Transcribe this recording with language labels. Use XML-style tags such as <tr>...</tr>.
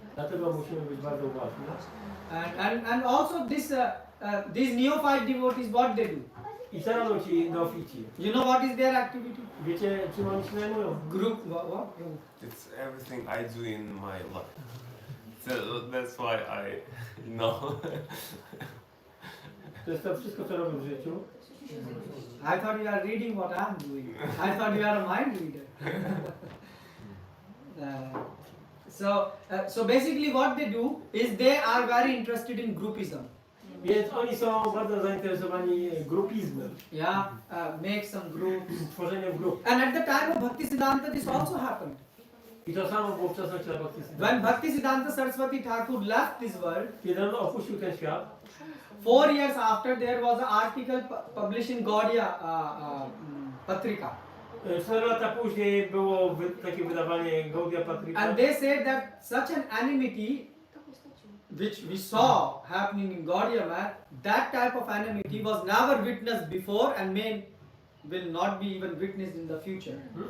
<pl>Dlatego musimy być bardzo uważni.</pl> <en>And also these neophyte devotees, what they do?</en> <pl>I co robią ci neofici?</pl> <en>You know what is their activity?</en> <pl>Wiecie, czym oni się zajmują?</pl> <en>Group, what? It's everything I do in my life. So that's why I know.</en> <pl>To jest to wszystko, co robią w życiu.</pl> <en>I thought you are reading what I'm doing. I thought you are a mind reader. So basically what they do is they are very interested in groupism.</en> <pl>Więc oni są bardzo zainteresowani grupizmem.</pl> <en>Yeah, make some groups.</en> <pl>Tworzeniem grup.</pl> <en>And at the time of Bhaktisiddhanta this also happened.</en> <pl>I to samo było w czasach Srila Bhaktisiddhanta.</pl> <en>When Bhaktisiddhanta Sarasvati Thakura left this world,</en> <pl>Kiedy on opuścił ten świat,</pl> <en>4 years after there was an article published in Gaudiya Patrika.</en> <pl>4 lata później było takie wydawanie Gaudiya Patrika.</pl> <en>And they said that such an enmity which we saw happening in Gaudiya Math, that type of enmity was never witnessed before and will not be even witnessed in the future.</en>